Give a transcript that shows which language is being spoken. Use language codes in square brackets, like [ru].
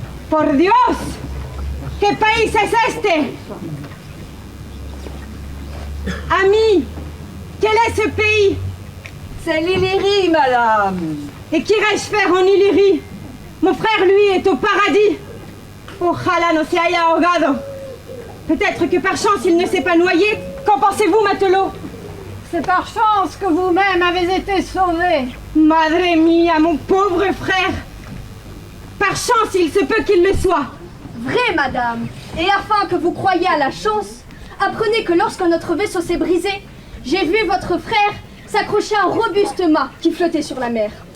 [es] ¡Por Dios! ¿Qué país es este? [fr] Ami, quel est ce pays? C'est l'Illyrie, madame. Et qu'irai-je faire en Illyrie? Mon frère, lui, est au paradis. [es] Ojalá no se haya ahogado. [fr] Peut-être que par chance, il ne s'est pas noyé. Qu'en pensez-vous, matelot? C'est par chance que vous-même avez été sauvé. [es] Madre mia, [fr] mon pauvre frère. Par chance, il se peut qu'il le soit. Vrai, madame. Et afin que vous croyiez à la chance, apprenez que lorsque notre vaisseau s'est brisé, j'ai vu votre frère s'accrocher à un robuste mât qui flottait sur la mer.